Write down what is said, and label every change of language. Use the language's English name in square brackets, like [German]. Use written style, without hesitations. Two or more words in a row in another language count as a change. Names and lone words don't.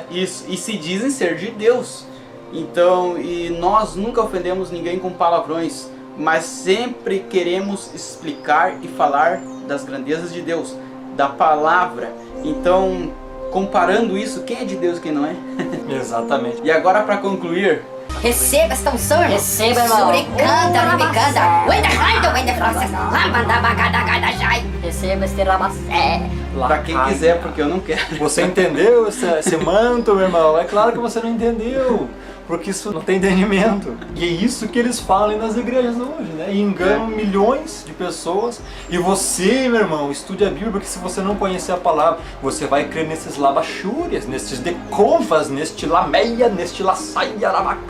[Portuguese] Isso, e se dizem ser de Deus. Então, e nós nunca ofendemos ninguém com palavrões, mas sempre queremos explicar e falar das grandezas de Deus, da palavra. Então, comparando isso, quem é de Deus e quem não é? Exatamente. E agora, para concluir, Receba esta unção, irmão. Receba, irmão. Surecanta, libicanta. Wende rando, wende frosas. Lambanda, bagada, gada, jai. Receba este labacé. para quem quiser, porque eu não quero. Você entendeu esse manto, meu irmão? É claro que você não entendeu, porque isso não tem entendimento. E é isso que eles falam nas igrejas hoje, né? E enganam milhões de pessoas. E você, meu irmão, estude a Bíblia, porque se você não conhecer a palavra, você vai crer nesses labachúrias, nesses decovas, neste lameia, neste laçaia, lavaca.